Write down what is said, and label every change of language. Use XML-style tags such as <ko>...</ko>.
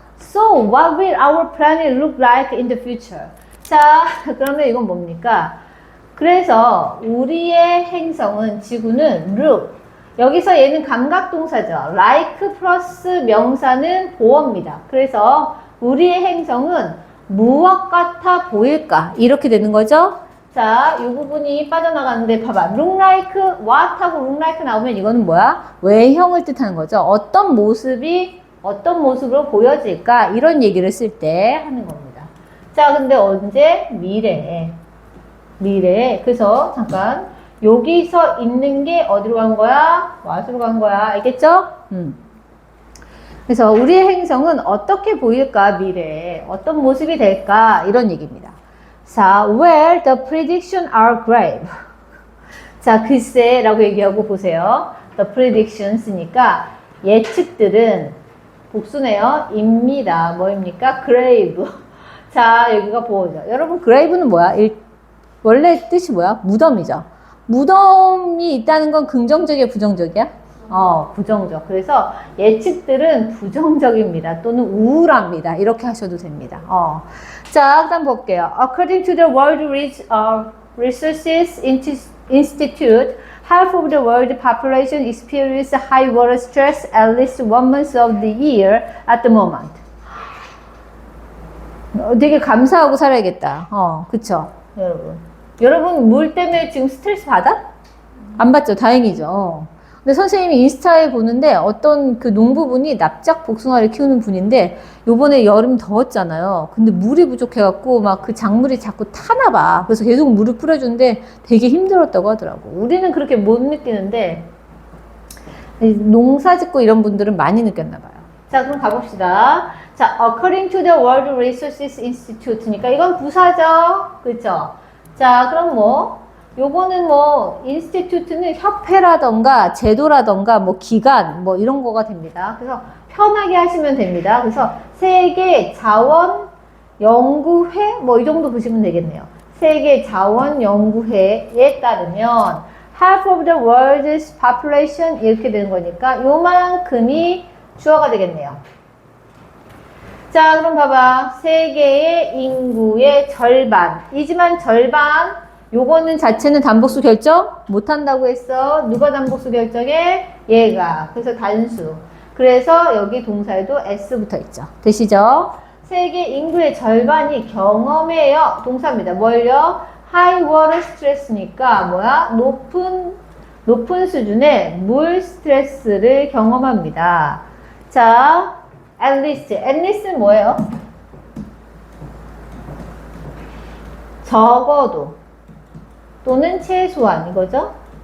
<en>So, what will our planet look like in the future?</en> <ko>자, 그러면 이건 뭡니까? 그래서 우리의 행성은 지구는 look. 여기서 얘는 감각동사죠. like 플러스 명사는 보어입니다. 그래서 우리의 행성은 무엇 같아 보일까? 이렇게 되는 거죠. 자, 이 부분이 빠져나가는데 봐봐. look like, what하고 look like 나오면 이거는 뭐야? 외형을 뜻하는 거죠. 어떤 모습이 어떤 모습으로 보여질까? 이런 얘기를 쓸 때 하는 겁니다. 자, 근데 언제? 미래에. 미래에. 그래서 잠깐 여기서 있는 게 어디로 간 거야? what으로 간 거야. 알겠죠? 그래서 우리의 행성은 어떻게 보일까? 미래에. 어떤 모습이 될까? 이런 얘기입니다. 자,</ko> <en>where the prediction are grave.</en> <ko>자, 글쎄 라고 얘기하고 보세요.</ko> <en>the predictions</en> <ko>니까 예측들은 복수네요. 입니다. 뭐입니까? grave. 자, 여기가 보호죠. 여러분, grave는 뭐야? 원래 뜻이 뭐야? 무덤이죠. 무덤이 있다는 건 긍정적이야, 부정적이야? 부정적. 그래서 예측들은 부정적입니다. 또는 우울합니다. 이렇게 하셔도 됩니다. 자, 그다음 볼게요.</ko> <en>According to the World Resources Institute, half of the world population experience high water stress at least 1 month of the year at the moment.</en> <ko>되게 감사하고 살아야겠다. 그쵸? 여러분, 물 때문에 지금 스트레스 받아? 안 받죠? 다행이죠. 근데 선생님이 인스타에 보는데 어떤 그 농부분이 납작 복숭아를 키우는 분인데 요번에 여름 더웠잖아요. 근데 물이 부족해갖고 막 그 작물이 자꾸 타나 봐. 그래서 계속 물을 뿌려주는데 되게 힘들었다고 하더라고. 우리는 그렇게 못 느끼는데 농사 짓고 이런 분들은 많이 느꼈나 봐요. 자, 그럼 가봅시다. 자,</ko> <en>according to the World Resources Institute</en> <ko>니까 이건 부사죠. 그렇죠? 자, 그럼 요거는 인스티튜트는 협회라던가 제도라던가 기관 이런 거가 됩니다. 그래서 편하게 하시면 됩니다. 그래서 세계 자원 연구회 이 정도 보시면 되겠네요. 세계 자원 연구회에 따르면</ko> <en>half of the world's population</en> <ko>이렇게 되는 거니까 요만큼이 주어가 되겠네요. 자, 그럼 봐봐. 세계의 인구의 절반이지만 절반 요거는 자체는 단복수 결정 못한다고 했어. 누가 단복수 결정해? 얘가. 그래서 단수. 그래서 여기 동사에도 S 붙어 있죠. 되시죠? 세계 인구의 절반이 경험해요. 동사입니다. 뭘요?</ko> <en>High water stress</en> <ko>니까 뭐야? 높은 수준의 물 스트레스를 경험합니다. 자, at least는 뭐예요? 적어도 또는 최소한 이거죠?</ko>